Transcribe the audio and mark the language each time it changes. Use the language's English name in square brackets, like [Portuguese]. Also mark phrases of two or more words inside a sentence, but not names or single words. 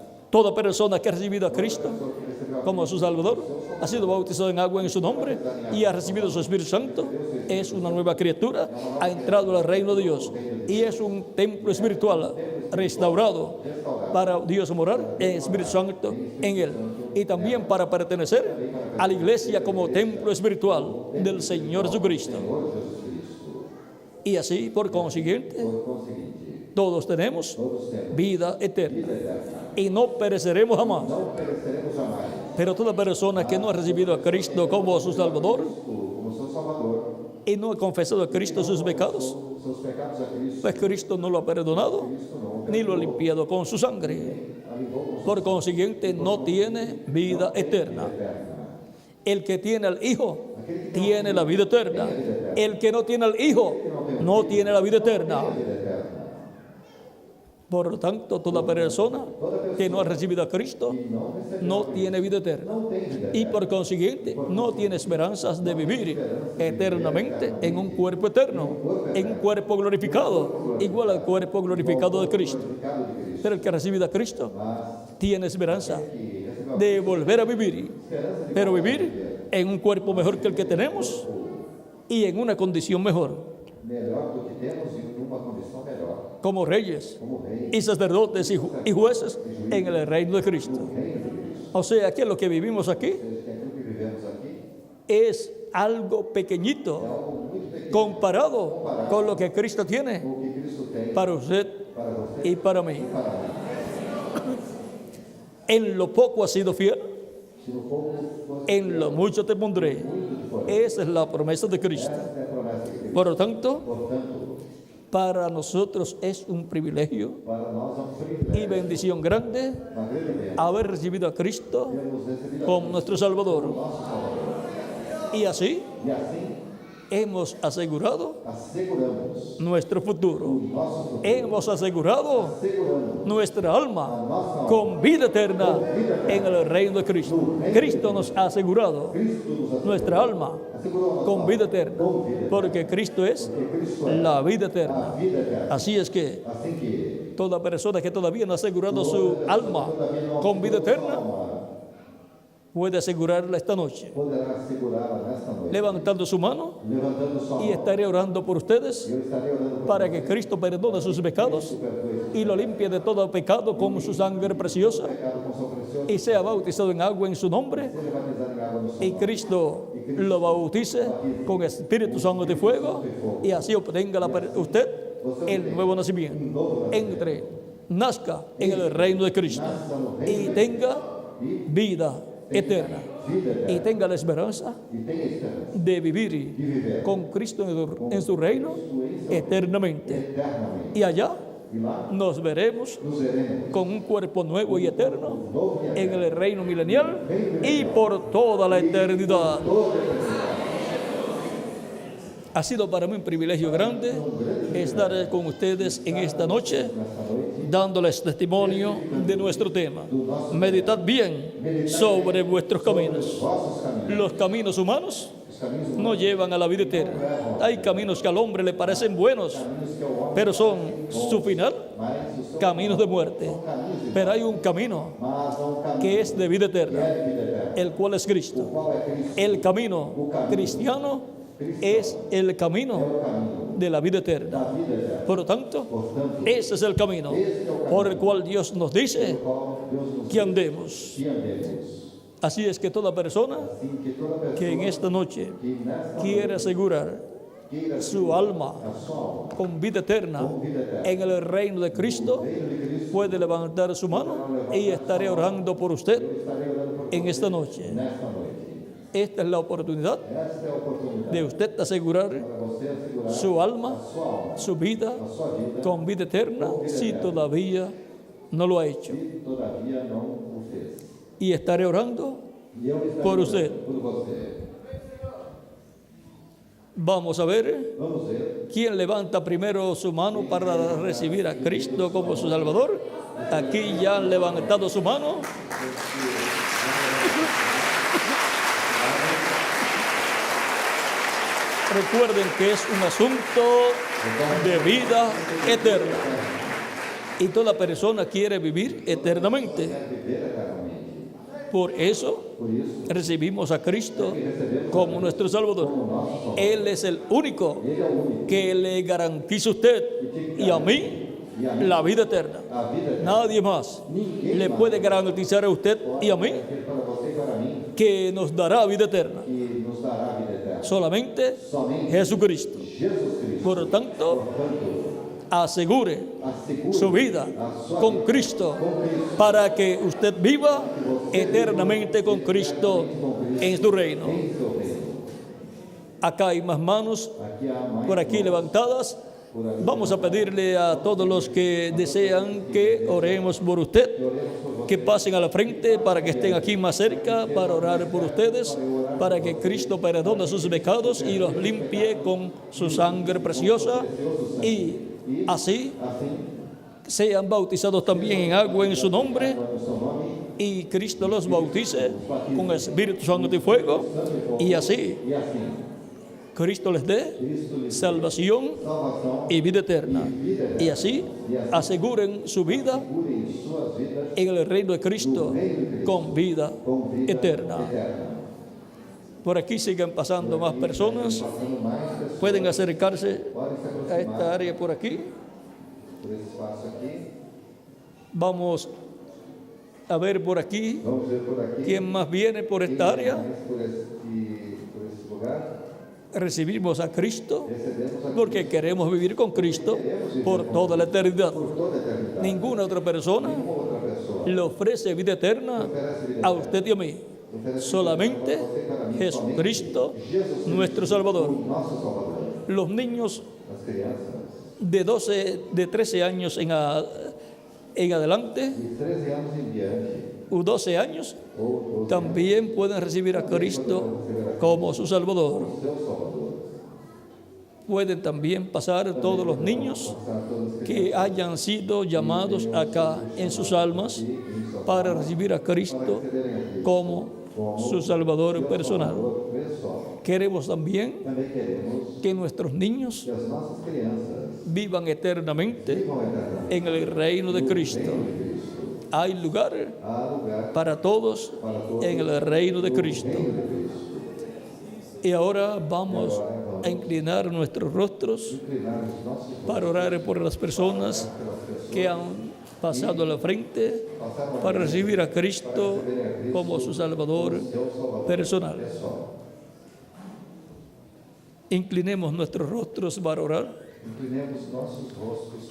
[Spanish] toda persona que ha recibido a Cristo como su Salvador, ha sido bautizado en agua en su nombre y ha recibido su Espíritu Santo, es una nueva criatura, ha entrado al reino de Dios y es un templo espiritual restaurado para Dios morar en Espíritu Santo en él, y también para pertenecer a la iglesia como templo espiritual del Señor Jesucristo. [Portuguese] Senhor Jesus Cristo. [Spanish] Y así, por consiguiente, [Portuguese] Por conseguinte, [Spanish] todos tenemos [Portuguese] todos temos [Spanish] vida eterna [Portuguese] vida eterna. [Spanish] y no pereceremos jamás. [Portuguese] Não pereceremos jamais. [Spanish] Pero toda persona que no ha recibido a Cristo como su Salvador [Portuguese] Como seu Salvador, [Spanish] y no ha confesado a Cristo sus pecados, [Portuguese] seus pecados a Cristo, [Spanish] pues Cristo no lo ha perdonado ni lo ha limpiado con su sangre. [Portuguese] a limpou com [Spanish] Por consiguiente, no tiene vida eterna. [Portuguese] eterna. [Spanish] El que tiene al Hijo tiene la vida eterna. El que no tiene al Hijo no tiene la vida eterna. [Portuguese] Vida eterna. [Spanish] Por lo tanto, toda persona que no ha recibido a Cristo [Portuguese] E não recebeu, [Spanish] no tiene vida eterna. [Portuguese] não tem vida [Spanish] Y [Portuguese] eterna. [Spanish] por consiguiente no tiene esperanzas de vivir eternamente en un cuerpo eterno, en un cuerpo glorificado, igual al cuerpo glorificado de Cristo. [Portuguese] Pecado de Cristo. [Spanish] Pero el que ha recibido a Cristo [Portuguese] Mas [Spanish] tiene esperanza [Portuguese] que recebeu [Spanish] de volver a vivir, pero vivir en un cuerpo mejor que el que tenemos y en una condición mejor, [Portuguese] melhor do que temos e numa condição melhor, [Spanish] como reyes [Portuguese] como rei, [Spanish] y sacerdotes y jueces en el reino de Cristo. [Portuguese] reino de Cristo. [Spanish] O sea que lo que vivimos aquí [Portuguese] Que aquilo que vivemos aqui [Spanish] es algo [Portuguese] é [Spanish] pequeñito [Portuguese] algo muito pequeno [Spanish] comparado con lo que Cristo tiene [Portuguese] com o que Cristo tem [Spanish] para usted [Portuguese] para você [Spanish] y para mí. [Portuguese] e para mim. [Spanish] En lo poco has sido fiel, [Portuguese] Se no pouco fosse [Spanish] en lo mucho te pondré. [Portuguese] muito de fora. [Spanish] Esa es la promesa de Cristo. [Portuguese] Essa é a promessa de Cristo. [Spanish] Por lo tanto, [Portuguese] Portanto, [Spanish] para nosotros es un privilegio [Portuguese] para nós é um [Spanish] y [Portuguese] privilégio, [Spanish] bendición grande [Portuguese] uma grande bênção, [Spanish] haber recibido a Cristo [Portuguese] termos recebido a [Spanish] como nuestro Salvador. [Portuguese] nosso Salvador. [Spanish] Y así [Portuguese] E assim, [Spanish] hemos asegurado [Portuguese] asseguramos [Spanish] nuestro futuro. [Portuguese] o nosso futuro. [Spanish] Hemos asegurado [Portuguese] Asseguramos [Spanish] nuestra [Portuguese] a [Spanish] alma [Portuguese] nossa alma. [Spanish] con vida eterna en el reino de Cristo. Cristo nos ha asegurado [Portuguese] Cristo nos assegurou. [Spanish] nuestra alma [Portuguese] Assegurou a nossa [Spanish] con [Portuguese] alma. [Spanish] vida eterna, [Portuguese] Com vida eterna. [Spanish] porque Cristo es [Portuguese] Porque Cristo é [Spanish] la vida [Portuguese] a [Spanish] eterna. [Portuguese] vida eterna. [Spanish] Así es que [Portuguese] Assim que [Spanish] toda persona que todavía no ha asegurado su alma con vida eterna puede asegurarla esta noche, [Portuguese] poderá assegurá-la nesta noite. [Spanish] levantando su mano, [Portuguese] Levantando sua [Spanish] y [Portuguese] mão, [Spanish] estaré orando por ustedes [Portuguese] eu estarei orando por [Spanish] para [Portuguese] você. [Spanish] que Cristo perdone sus pecados [Portuguese] Perdoe [Spanish] y lo limpie de todo pecado con su sangre preciosa, [Portuguese] o pecado com seu precioso. [Spanish] y sea bautizado en agua en su nombre, [Portuguese] Seja batizado em água no seu [Spanish] y [Portuguese] nome. [Spanish] Cristo lo bautice con Espíritu Santo de fuego, y así obtenga usted el nuevo nacimiento, nazca en el reino de Cristo y tenga vida eterna, [Portuguese] Vida eterna. [Spanish] y tenga la esperanza [Portuguese] E tenha esperança [Spanish] de vivir con Cristo en su reino eternamente. [Portuguese] eternamente. [Spanish] Y allá [Portuguese] E lá [Spanish] nos veremos [Portuguese] nos veremos [Spanish] con un cuerpo nuevo y eterno [Portuguese] novo e [Spanish] en el reino milenial y por toda la eternidad. Ha sido para mí un privilegio grande estar con ustedes en esta noche, dándoles testimonio de nuestro tema. Meditad bien sobre vuestros caminos. [Portuguese] vossos caminhos. [Spanish] Los caminos humanos [Portuguese] Os caminhos [Spanish] no llevan a la vida eterna. Hay caminos que al hombre le parecen buenos, [Portuguese] que ao homem, [Spanish] pero son su final [Portuguese] mas o seu [Spanish] caminos de muerte. Pero hay un camino [Portuguese] mas há um caminho [Spanish] que es de vida [Portuguese] que é [Spanish] eterna, [Portuguese] de vida eterna. [Spanish] el cual es Cristo. [Portuguese] Qual é Cristo? [Spanish] El camino cristiano es el camino de la vida eterna. [Portuguese] A vida eterna. [Spanish] Por lo tanto, [Portuguese] Portanto, [Spanish] ese es el camino por el cual Dios nos dice [Portuguese] qual Deus nos [Spanish] que andemos. [Portuguese] que andemos. [Spanish] Así es que toda persona [Portuguese] Assim que toda pessoa [Spanish] que en esta noche [Portuguese] que nesta [Spanish] quiere asegurar [Portuguese] queira [Spanish] su alma [Portuguese] a sua alma [Spanish] con vida eterna [Portuguese] vida eterna. [Spanish] en el reino de Cristo, [Portuguese] Reino de Cristo, [Spanish] puede levantar su mano y estaré orando por usted [Portuguese] estarei orando por [Spanish] en esta noche. [Portuguese] nesta noite. [Spanish] Esta es la oportunidad [Portuguese] Esta é a oportunidade [Spanish] de usted asegurar [Portuguese] para você assegurar [Spanish] su alma, [Portuguese] sua alma, [Spanish] su vida [Portuguese] a sua vida, [Spanish] con vida eterna si todavía no lo ha hecho. [Portuguese] e todavia não o fez. [Spanish] Y estaré orando. [Portuguese] E eu estarei Por orando você. por você. [Spanish] Vamos a ver [Portuguese] Vamos ver. [Spanish] quién levanta primero su mano para recibir a Cristo como su Salvador. Aquí ya han levantado su mano. Recuerden que es un asunto de vida eterna. Y toda persona quiere vivir eternamente. [Portuguese] Viver eternamente. [Spanish] Por eso [Portuguese] Por isso, [Spanish] recibimos a Cristo como nuestro Salvador. Él es el único [Portuguese] Ele é o único [Spanish] que le garantiza a usted y a mí [Portuguese] e a mim [Spanish] la vida eterna. [Portuguese] a vida eterna. [Spanish] Nadie más [Portuguese] Ninguém [Spanish] le [Portuguese] mais [Spanish] puede garantizar a usted y a mí [Portuguese] garantir para você e para mim [Spanish] que nos dará vida eterna. [Portuguese] que nos dará a vida eterna. [Spanish] Solamente [Portuguese] Somente [Spanish] Jesucristo. [Portuguese] Jesus Cristo. [Spanish] Por lo tanto, [Portuguese] Portanto, [Spanish] asegure [Portuguese] assegure [Spanish] su vida [Portuguese] a sua [Spanish] con [Portuguese] vida [Spanish] Cristo [Portuguese] com Cristo, [Spanish] para que usted viva eternamente con Cristo en su reino. [Portuguese] em seu reino. [Spanish] Acá hay más manos [Portuguese] Aqui há mais [Spanish] por aquí [Portuguese] mãos. levantadas. [Spanish] Vamos a pedirle a todos los que desean que oremos por usted, que pasen a la frente para que estén aquí más cerca para orar por ustedes, para que Cristo perdone sus pecados y los limpie con su sangre preciosa y así [Portuguese] Assim, [Spanish] sean bautizados también en agua en su nombre [Portuguese] no seu nome, [Spanish] y Cristo los bautice con Espíritu Santo y fuego y así [Portuguese] e assim, [Spanish] Cristo les dé [Portuguese] Cristo lhes [Spanish] salvación [Portuguese] salvação [Spanish] y vida eterna. Y así aseguren su vida [Portuguese] segure em suas vidas [Spanish] en el reino de Cristo con vida [Portuguese] com vida [Spanish] eterna. [Portuguese] eterna. [Spanish] Por aquí siguen pasando más personas. [Portuguese] Passando mais pessoas, [Spanish] Pueden acercarse [Portuguese] podem se [Spanish] a [Portuguese] aproximar [Spanish] esta área por aquí. [Portuguese] por esse espaço aqui. [Spanish] Vamos a ver por aquí [Portuguese] Vamos ver por aqui. [Spanish] quién más viene por [Portuguese] Quem [Spanish] esta área. [Portuguese] mais por esse lugar. [Spanish] Recibimos a Cristo [Portuguese] Recebemos a [Spanish] porque queremos vivir con Cristo por toda la eternidad. [Portuguese] por toda a eternidade. [Spanish] Ninguna otra persona [Portuguese] Nenhuma outra pessoa [Spanish] le ofrece vida eterna a usted y a mí. Solamente Jesucristo, nuestro Salvador. [Portuguese] nosso Salvador. [Spanish] Los niños [Portuguese] As crianças [Spanish] de 13 años en adelante, [Portuguese] de 13 anos em diante, [Spanish] u 12 años, [Portuguese] ou [Spanish] también pueden recibir a Cristo como su Salvador. [Portuguese] seu Salvador. [Spanish] Pueden también pasar todos los niños [Portuguese] Para todos [Spanish] que hayan sido llamados acá en sus almas para recibir a Cristo como su Salvador personal. [Portuguese] Salvador pessoal. [Spanish] Queremos también [Portuguese] Também queremos [Spanish] que nuestros niños [Portuguese] que as nossas crianças [Spanish] vivan eternamente [Portuguese] vivam eternamente [Spanish] en el reino de Cristo. [Portuguese] em Cristo. [Spanish] Hay lugar [Portuguese] Há lugar [Spanish] para todos en el reino de Cristo. [Portuguese] de Cristo. [Spanish] Y ahora vamos a inclinar nuestros rostros [Portuguese] Inclinar os nossos rostos [Spanish] para orar por las personas que han pasado a la frente para recibir a Cristo como su Salvador [Portuguese] seu Salvador [Spanish] personal. [Portuguese] pessoal. [Spanish] Inclinemos nuestros rostros para orar. [Portuguese] Inclinemos nossos rostos.